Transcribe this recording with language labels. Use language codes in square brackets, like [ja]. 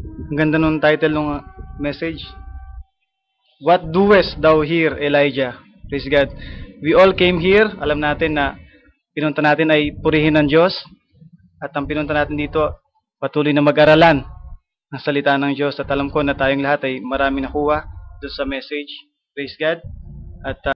[tl] Ang ganda nung title ng message. [en] What doest thou here, Elijah? Praise God. We all came here. [tl] Alam natin na pinunta natin ay purihin ng Diyos. At ang pinunta natin dito, patuloy na mag-aralan ng salita ng Diyos at alam ko na tayong lahat ay maraming nakuha doon sa message. [en] Praise God. [tl] At